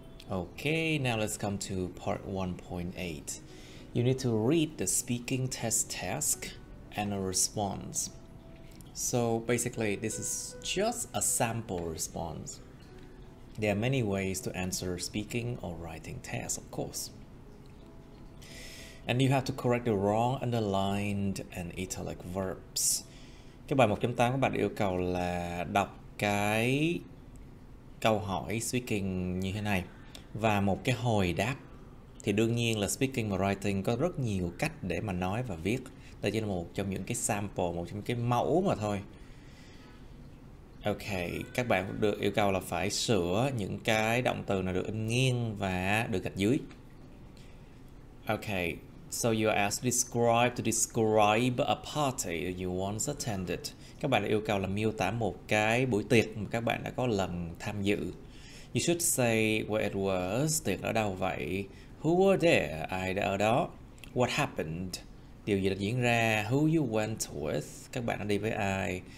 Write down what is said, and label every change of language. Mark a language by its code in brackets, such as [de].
[en] Okay, now let's come to part 1.8. You need to read the speaking test task and a response. So basically, this is just a sample response. There are many ways to answer speaking or writing tests, of course. And you have to correct the wrong underlined and italic verbs. [vi] Cái bài 1.8 các bạn yêu cầu là đọc cái câu hỏi speaking như thế này và một cái hồi đáp. Thì đương nhiên là speaking và writing có rất nhiều cách để mà nói và viết. Đây chỉ là một trong những cái sample, một trong những cái mẫu mà thôi. Ok, các bạn được yêu cầu là phải sửa những cái động từ nào được in nghiêng và được gạch dưới. [en] Ok, so you are asked to describe a party you once attended. [vi] Các bạn được yêu cầu là miêu tả một cái buổi tiệc mà các bạn đã có lần tham dự. [en] You should say where it was, [vi] tiệc ở đâu vậy? [en] Who were there, [vi] ai đã ở đó? [en] What happened, [vi] điều gì đã diễn ra? [en] Who you went with, [vi] các bạn đã đi với ai?